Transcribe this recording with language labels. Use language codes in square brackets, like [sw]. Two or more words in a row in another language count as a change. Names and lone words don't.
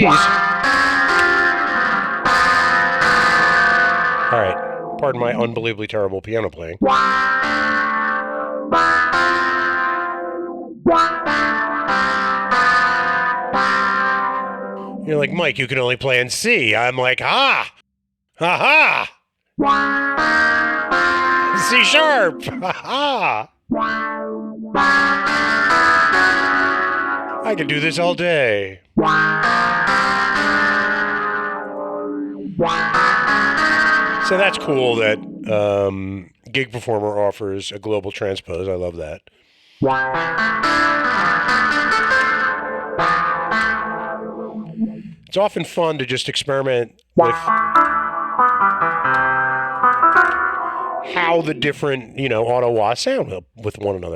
[en] All right. Pardon my unbelievably terrible piano playing. You're like, Mike, you can only play in C. I'm like, ha! Ha ha! C sharp! Ha ha! I could do this all day. So that's cool that Gig Performer offers a global transpose. I love that. It's often fun to just experiment with how the different, auto wahs sound with one another.